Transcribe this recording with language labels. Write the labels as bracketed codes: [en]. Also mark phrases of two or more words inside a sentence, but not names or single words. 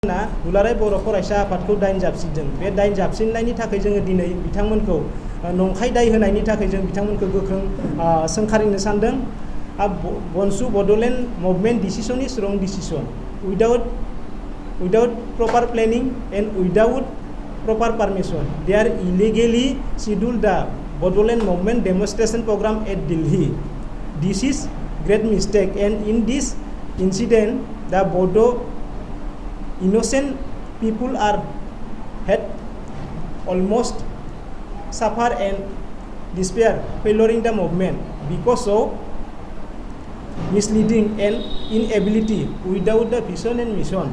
[brx] दुलाराय बर' फरायसा आफादखौ दाइन जाबसिनदों। बे दाइन जाबसिननायनि थाखाय जोङो दिनै बिथांमोनखौ नंखाय दाय होनायनि थाखाय जों बिथांमोनखौ गोख्रों सोंखारिनो सानदों। [en] बनसु Bodoland movement decision is wrong decision without proper planning and without proper permission. They are illegally scheduled the Bodoland movement demonstration program at Delhi. This is great mistake, and in this incident the Bodo innocent people had almost suffer and despair failing the movement because of misleading and inability without the vision and mission.